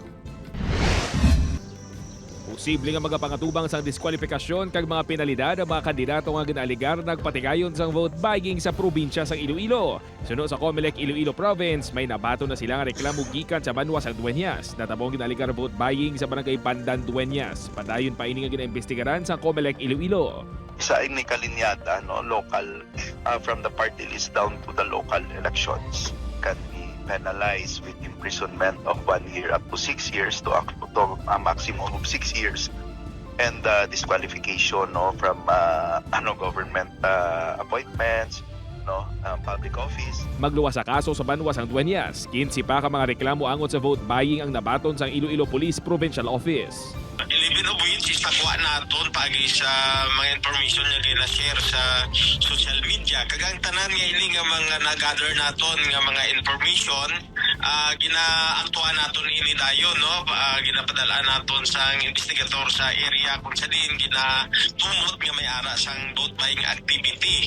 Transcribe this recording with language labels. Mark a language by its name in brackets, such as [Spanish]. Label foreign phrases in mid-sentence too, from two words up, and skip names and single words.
[Hiligaynon] Posible nga magapangatubang sang diskwalifikasyon kag mga penalidad ang mga kandidato nga ginaaligar nagpatigayon sang [English] vote buying [Hiligaynon] sa probinsya sang Iloilo. Sunod sa COMELEC Iloilo Province, may nabato na sila nga reklamo gikan sa Banwa sang Dueñas. Natabong ginaaligar [English] vote buying [Hiligaynon] sa barangay Pandan Dueñas. Padayon pa ini nga ginaimbestigaran sa COMELEC Iloilo. Isa ini kalinyada [English] local from the party list down to the local elections can be penalized with imprisonment of 1 year up to 6 years to a maximum of 6 years and disqualification from government appointments, public office. [Hiligaynon] Magluwas sa kaso sa Banwa sang Dueñas. 15 pa ka mga reklamo angot sa [English] vote buying [Hiligaynon] ang nabaton sang Iloilo Police Provincial Office. 11 [English] of which is [Hiligaynon] nakuha naton pagi sa mga information nga gina-share sa [English] social media. [Hiligaynon] Kagang tanan nga ini nga mga na-gather naton nga mga information, ginaantuan naton ini dayon, ginapadala naton sa investigator sa area kung sa din ginatumot nga may ara sang [English] vote buying activity.